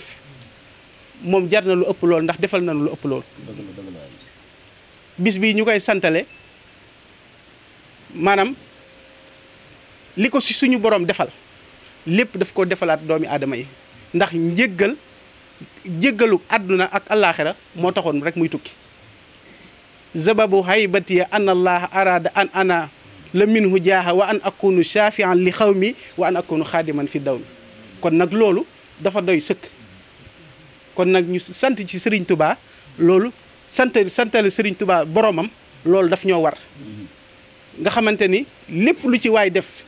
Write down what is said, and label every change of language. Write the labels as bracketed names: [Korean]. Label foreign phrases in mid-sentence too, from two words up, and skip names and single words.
[Wolof] moom jar na lu ëpp lool ndax defal na lu ëpp lool bis bii ñu koy santale maanaam li ko si suñu borom defal lépp daf ko defalaat doomi aadama yi ndax jéggalu àdduna ak allaaxira moo taxoon rek muy tukki [Arabic] سببه هيبتيا أن الله أراد أن أنا لا منه جاه وأن أكون شافعا لقومي وأن أكون خادما في دومي [Wolof] kon nag loolu dafa doy sëkk kon nag ñu sant ci Sëriñ Tuubaa loolu santale Sëriñ Tuubaa boromam loolu daf ñoo war nga xamante ni lépp lu ci waay def